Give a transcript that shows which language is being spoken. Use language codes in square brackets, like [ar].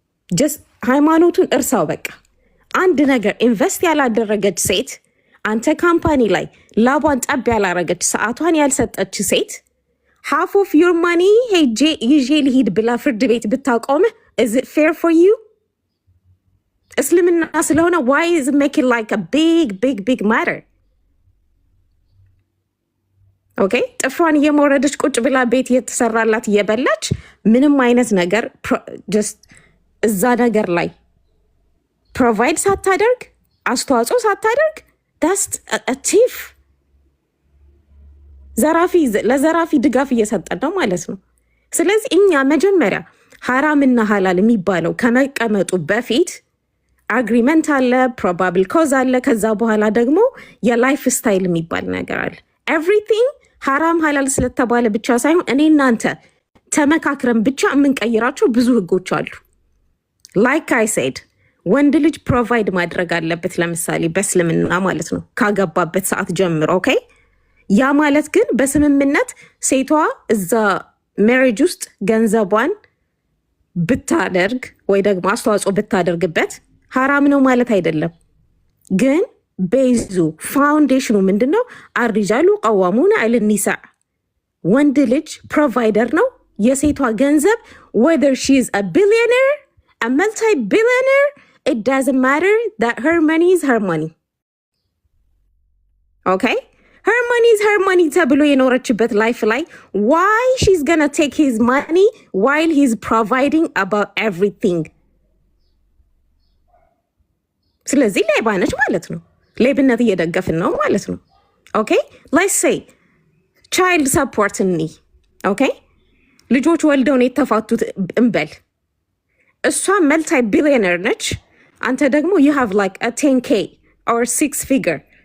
[am] just ሃይማኖቱን እርሳው በቃ። አንድ ነገር ኢንቨስት ያላደረገች ሴት አንተ ካምፓኒ ላይ ላቧን ጠብ ያላረገች ሰዓቷን ያልሰጠች ሴት [en] half of your money [am] ሄጄ ይዤ ልሂድ ብላ ፍርድ ቤት ብታቆምህ [en] is it fair for you? [am] እስልምና ስለሆነ [en] why is it make it like a big matter? [am] ኦኬ ጥፍሯን እየሞረደች ቁጭ ብላ ቤት የተሰራላት እየበላች ምንም አይነት ነገር ጀስት እዛ ነገር ላይ ፕሮቫይድ ሳታደርግ አስተዋጽኦ ሳታደርግ ዳስት ቲፍ ለዘራፊ ድጋፍ እየሰጠን ነው ማለት ነው። ስለዚህ እኛ መጀመሪያ ሐራምና ሐላል የሚባለው ከመቀመጡ በፊት አግሪመንት አለ፣ ፕሮባብል ኮዝ አለ። ከዛ በኋላ ደግሞ የላይፍ ስታይል የሚባል ነገር አለ። ኤቭሪቲንግ ሐራም ሐላል ስለተባለ ብቻ ሳይሆን እኔ እናንተ ተመካክረን ብቻ የምንቀይራቸው ብዙ ህጎች አሉ። ላይክ አይ ሴድ ወንድ ልጅ ፕሮቫይድ ማድረግ አለበት፣ ለምሳሌ በእስልምና ማለት ነው ካገባበት ሰዓት ጀምሮ። ኦኬ ያ ማለት ግን በስምምነት ሴቷ እዛ ሜሪጅ ውስጥ ገንዘቧን ብታደርግ ወይ ደግሞ አስተዋጽኦ ብታደርግበት ሐራም ነው ማለት አይደለም። ግን ቤዙ ፋውንዴሽኑ ምንድን ነው? [ar] አርሪጃሉ ቀዋሙና ዐለ ኒሳእ [am] ወንድ ልጅ ፕሮቫይደር ነው። የሴቷ ገንዘብ [en] whether she is a billionaire, a multi-billionaire, it doesn't matter that her money is her money. Okay? Her money is her money [am] ተብሎ የኖረችበት ላይፍ ላይ [en] why she's gonna take his money while he's providing about everything? [am] ስለዚህ ሌባ ነች ማለት ነው። ሌብነት እየደገፍን ነው ማለት ነው። ኦኬ [en] let's say child support [am] እኒ ኦኬ ልጆች ወልደው ነው የተፋቱት እንበል። እሷ መልቲ ቢሊዮነር ነች፣ አንተ ደግሞ [en] you have like a 10k or 6 figure.